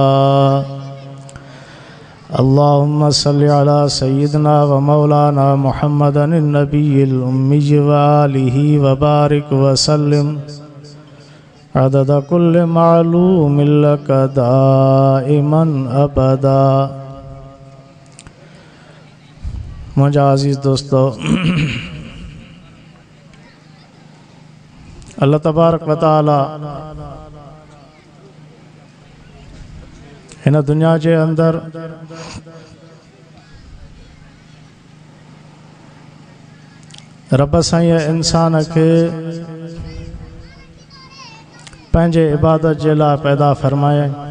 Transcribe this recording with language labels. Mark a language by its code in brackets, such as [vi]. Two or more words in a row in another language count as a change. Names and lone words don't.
[ar] اللهم صل على سيدنا ومولانا محمد النبي الأمي وآله وبارك وسلم عدد كل معلوم لك دائما أبدا [sd] मुझा अज़ीज़ दोस्तों, [ar] الله تبارك وتعالى [sd] हिन दुनिया जे अंदर रब साईं इंसान के पंहिंजे इबादत जे लाइ पैदा फरमाया।